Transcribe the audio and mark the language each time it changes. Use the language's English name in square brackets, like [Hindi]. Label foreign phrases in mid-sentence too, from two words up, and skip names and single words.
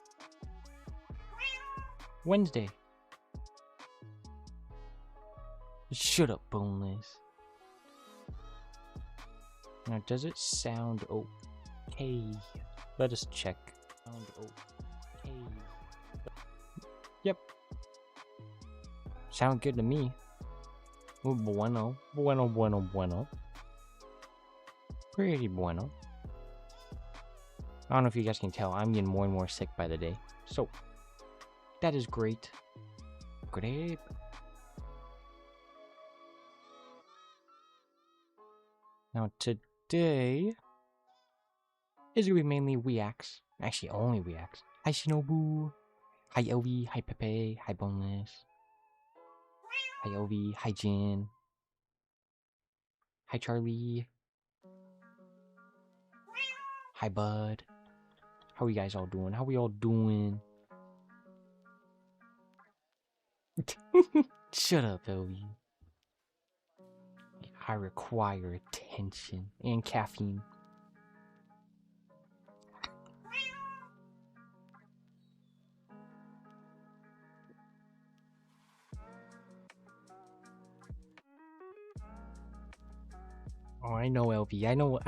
[English] Wednesday. Shut up, Boneless. Now, does it sound okay? Let us check. Sound okay. Yep. Sound good to me. [Spanish] Bueno. Bueno, bueno, bueno. [English] Pretty bueno. I don't know if you guys can tell, I'm getting more and more sick by the day. So, that is great. Great. Now today, It's gonna be mainly Weacts. Actually, only Weacts. Hi Shinobu. Hi Elvi. Hi Pepe. Hi Boneless. Hi Elvi. Hi Jin. Hi Charlie. Hi Bud. How are you guys all doing? How we all doing? Shut up, Elvi. I require attention and caffeine. Oh, I know, LV. I know.